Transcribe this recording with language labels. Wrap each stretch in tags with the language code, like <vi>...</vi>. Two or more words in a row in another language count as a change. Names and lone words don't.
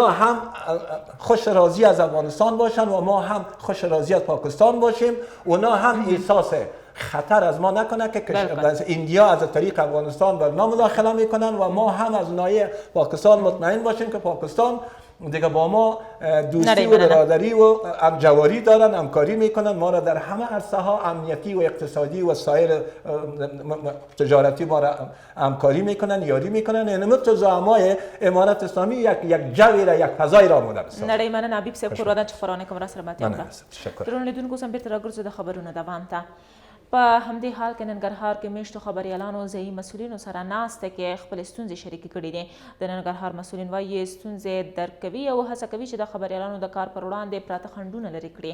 <fa>هم خوش راضی از افغانستان باشن و ما هم خوش راضی از پاکستان باشیم، اونا هم احساس خطر از ما نکنه که ایندیا از طریق افغانستان بر ما مداخله میکنن و ما هم از ناحیه پاکستان مطمئن باشیم که پاکستان دیگه با ما دوستی و برادری و همجواری دارن، همکاری میکنن، ما را در همه عرصه ها امنیتی و اقتصادی و سایر تجارتی ما را همکاری میکنن، یاری میکنن. اینم تو زعمای امارت اسلامی یک جوی را یک فضای را مدام است.</fa> <ps>نړۍ مننه حبیب صاحب قربان چې فرانه کوم را سره ماتې وکړه. درنو لیدونکو سم بیرته راګرځو د خبرونو دوام ته. په همدې حال کې ننګرهار کې میشتو خبریالانو ځایي مسؤلینو سره ناسته کې خپل ستونزې شریکې کړي دي. د ننګرهار مسؤلین وایي ستونزې درک کوي او هڅه کوي چې د خبریالانو د کار پر وړاندې پراته خنډونه لرې کړي.</ps>